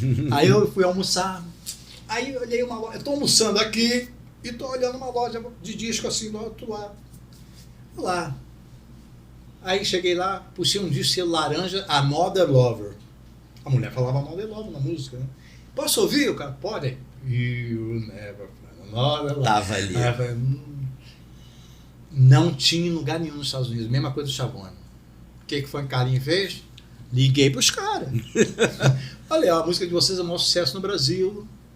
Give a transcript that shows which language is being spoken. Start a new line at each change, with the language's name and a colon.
Portuguese: Aí eu fui almoçar. Aí eu olhei uma loja. Eu tô almoçando aqui e tô olhando uma loja de disco assim do outro lado. Lá. Aí cheguei lá, puxei um disco laranja, Another Lover. A mulher falava Another Lover na música, né? Posso ouvir? O cara, pode.
English: You never find another lover.
Portuguese: Tava ali. Aí eu falei, não tinha em lugar nenhum nos Estados Unidos. Mesma coisa do Chavone. O que foi que o carinha fez? Liguei pros caras. Olha, a música de vocês é o maior sucesso no Brasil.